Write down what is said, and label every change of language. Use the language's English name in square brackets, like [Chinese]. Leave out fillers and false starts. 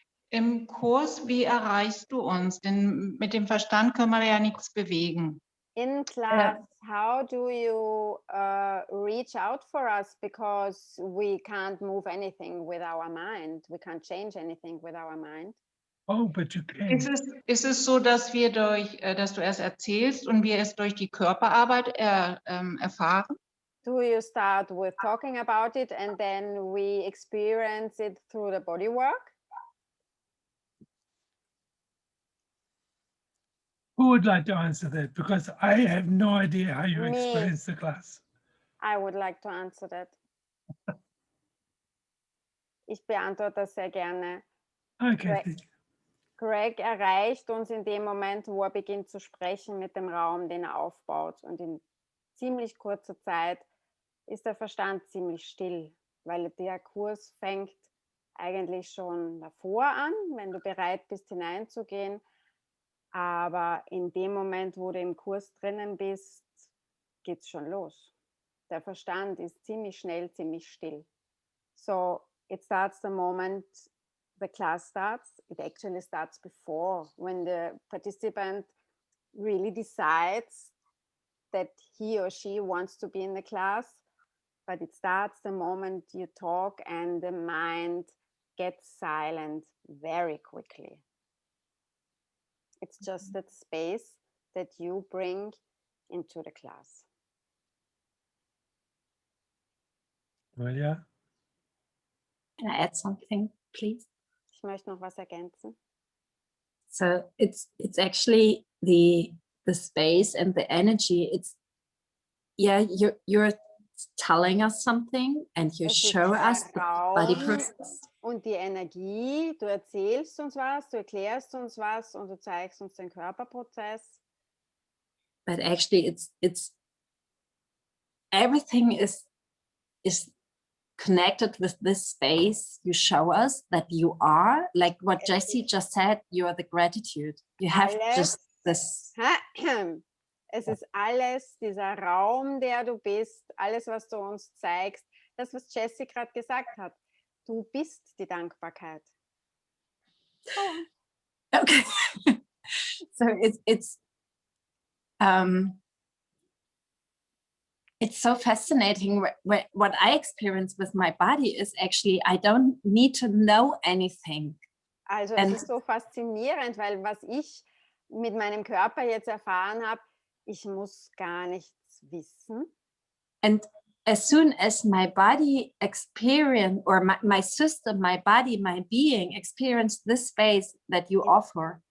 [German] Im Kurs, wie erreichst du uns? Denn mit dem Verstand können wir ja nichts bewegen. [English] In class, how do you reach out for us? Because we can't move anything with our mind. We can't change anything with our mind. Oh, but you can. [German] Ist es so, dass dass du es erzählst und wir es durch die Körperarbeit erfahren? [English] Do you start with talking about it and then we experience it through the body work? Who would like to answer that? Because I have no idea how you Me. experience the class. I would like to answer that. [German] Ich beantworte das sehr gerne. [English] Okay. Right. [German] Greg erreicht uns in dem Moment, wo er beginnt zu sprechen mit dem Raum, den er aufbaut. Und in ziemlich kurzer Zeit ist der Verstand ziemlich still, weil der Kurs fängt eigentlich schon davor an, wenn du bereit bist, hineinzugehen. Aber in dem Moment, wo du im Kurs drinnen bist, geht es schon los. Der Verstand ist ziemlich schnell, ziemlich still. [English] So it starts the moment the class starts. It actually starts before, when the participant really decides that he or she wants to be in the class. But it starts the moment you talk and the mind gets silent very quickly. It's just that space that you bring into the class. Well, yeah. Can I add something, please? [German] Ich möchte noch was ergänzen. [English] So it's actually the space and the energy. It's you're telling us something and you [German] Es ist [English] show [German] der [English] us the body [German] Raum [English] process. [German] und die Energie. Du erzählst uns was, du erklärst uns was und du zeigst uns den Körperprozess. [English] But actually it's everything is connected with this space. You show us that you are, like what Jessie just said, you are the gratitude. You have just this. [German] Es ist alles, dieser Raum, der du bist, alles, was du uns zeigst, das, was Jessie gerade gesagt hat. Du bist die Dankbarkeit. [English] Okay. So it's so fascinating. What I experience with my body is actually I don't need to know anything. [German] Also es ist so faszinierend, weil was ich mit meinem Körper jetzt erfahren habe, ich muss gar nichts wissen. [English] And as soon as my body experience, or my system, my body, my being experience this space that you offer.